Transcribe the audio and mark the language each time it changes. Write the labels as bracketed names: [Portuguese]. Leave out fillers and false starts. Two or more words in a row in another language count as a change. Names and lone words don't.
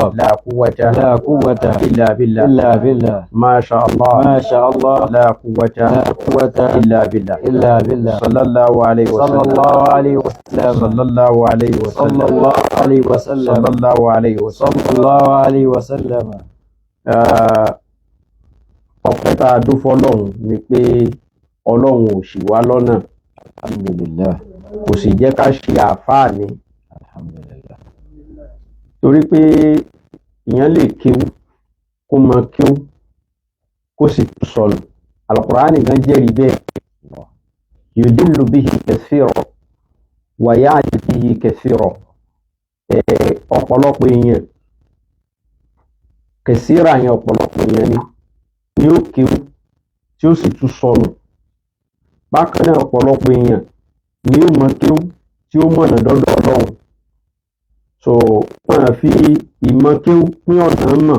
[Arabic] لا قوة إلا بالله. ما شاء الله. ما شاء الله. لا قوة إلا بالله. صلى الله عليه وسلم. صلى الله عليه وسلم. [Yoruba] ọpẹ́ tá a dún fọ́lọ́run ni pé Ọlọ́run ò ṣì wá lọ́nà. Alhamdulillah. Kò sì jẹ́ ká ṣe àfáàní. Alhamdulillah. Torí pé ìyẹn lè kéwú kó mọ kéwú kó sì tún sọnù. Al-Qur'ani gan jẹ́rìí bẹ́ẹ̀. [Arabic] يضل به كثيرا ويأتي به كثيرا. [Yoruba] Ọ̀pọ̀lọpọ̀ èèyàn kẹsíra yẹn ọ̀pọ̀lọpọ̀ èèyàn ni ó kéwú tí ó sì tún sọnù. Bákan náà ọ̀pọ̀lọpọ̀ èèyàn ni ó mọ kéwú tí ó mọ̀nà dọ́dọ̀ Ọlọ́run. So wọ́n á fi ìmọ̀ kéwú pín ọ̀nà mọ̀.